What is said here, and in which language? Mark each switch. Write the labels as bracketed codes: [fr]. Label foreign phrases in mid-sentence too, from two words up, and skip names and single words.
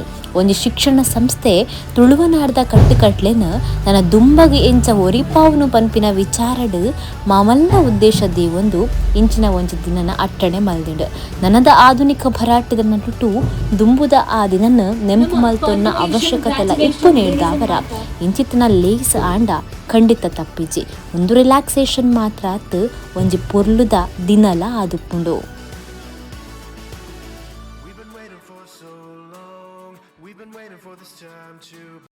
[tcy] ಒಂಜಿ ಶಿಕ್ಷಣ ಸಂಸ್ಥೆ ತುಳುವನಾಡ್ದ ಕಟ್ಟುಕಟ್ಲೆನ ನನ್ನ ದುಂಬಗೆ ಎಂಚ ಒರಿಪಾವುನು ಪನ್ಪಿನ ವಿಚಾರಡ್ ಮಾಮಲ್ಲ ಉದ್ದೇಶದ್ದೇ ಒಂದು ಇಂಚಿನ ಒಂಜಿ ದಿನನ ಅಟ್ಟಣೆ ಮಲ್ದಿಡ್. ನನದ ಆಧುನಿಕ ಭರಾಟದ ನಟುಟು ದುಂಬುದ ಆ ದಿನನ ನೆಂಪು ಮಲ್ತೊನ್ನ ಅವಶ್ಯಕತೆಲ ಇಪ್ಪು ನೀಡ್ದಾವರ ಇಂಚಿತನ ಲೇಸ್ ಆಂಡ ಖಂಡಿತ ತಪ್ಪಿಜಿ ಒಂದು ರಿಲ್ಯಾಕ್ಸೇಷನ್ ಮಾತ್ರ ಆತ್ ಒಂಜಿ ಪೊರ್ಲುದ ದಿನಲ ಆದುಪ್ಪುಂಡು. [en] We've been waiting for so long. We've been waiting for this time to